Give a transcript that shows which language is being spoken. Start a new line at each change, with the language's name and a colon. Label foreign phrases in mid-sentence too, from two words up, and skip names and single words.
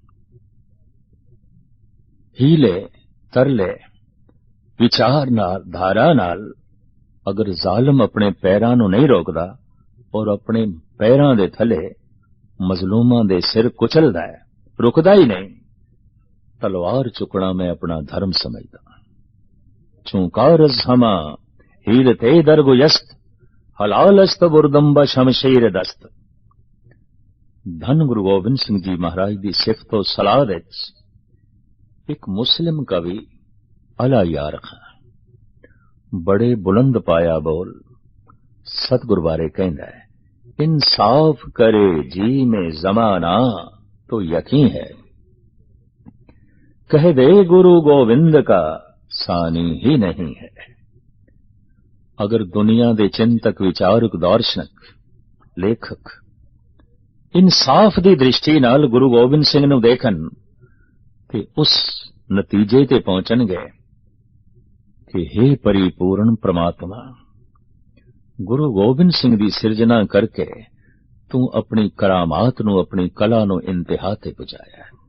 Punjabi: ਹੀਲੇ ਤਰਲੇ ਵਿਚਾਰ ਨਾਲ ਧਾਰਾ ਨਾਲ ਅਗਰ ਜ਼ਾਲਮ ਆਪਣੇ ਪੈਰਾਂ ਨੂੰ ਨਹੀਂ ਰੋਕਦਾ ਔਰ ਆਪਣੇ ਪੈਰਾਂ ਦੇ ਥੱਲੇ ਮਜ਼ਲੂਮਾਂ ਦੇ ਸਿਰ ਕੁਚਲਦਾ ਹੈ, ਰੁਕਦਾ ਹੀ ਨਹੀਂ, ਤਲਵਾਰ ਚੁੱਕਣਾ ਮੈਂ ਆਪਣਾ ਧਰਮ ਸਮਝਦਾ।
Persian: چو کار از همه حیلتی درگذشت حلال است بردن به شمشیر دست.
Punjabi: ਧੰਨ ਗੁਰੂ ਗੋਬਿੰਦ ਸਿੰਘ ਜੀ ਮਹਾਰਾਜ ਕੀ ਸਿਫ਼ਤ ਔਰ ਸਲਾਹ ਵਿਚ ਏਕ ਮੁਸਲਿਮ ਕਵੀ ਅੱਲਾ ਯਾਰ ਖਾਂ ਬੜੇ ਬੁਲੰਦ ਪਾਇਆ ਬੋਲ ਸਤਿਗੁਰੂ ਬਾਰੇ ਕਹਿੰਦਾ ਹੈ,
Urdu: انصاف کرے جی میں زمانہ تو یقین ہے، کہہ دے گرو گوبند کا ثانی ہی نہیں ہے.
Punjabi: ਅਗਰ ਦੁਨੀਆ ਦੇ ਚਿੰਤਕ ਵਿਚਾਰਕ ਦਾਰਸ਼ਨਿਕ ਲੇਖਕ ਇਨਸਾਫ਼ ਕੀ ਦ੍ਰਿਸ਼ਟੀ ਨਾਲ ਗੁਰੂ ਗੋਬਿੰਦ ਸਿੰਘ ਨੂੰ ਦੇਖਣ ਤੇ ਉਸ ਨਤੀਜੇ ਤੇ ਪਹੁੰਚਣਗੇ ਕਿ ਹੇ ਪਰਿਪੂਰਨ ਪਰਮਾਤਮਾ, ਗੁਰੂ ਗੋਬਿੰਦ ਸਿੰਘ ਕੀ ਸਿਰਜਣਾ ਕਰਕੇ ਤੂੰ ਆਪਣੀ ਕਰਾਮਾਤ ਨੂੰ ਆਪਣੀ ਕਲਾ ਨੂੰ ਇੰਤਹਾ ਤੇ ਪਹੁੰਚਾਇਆ।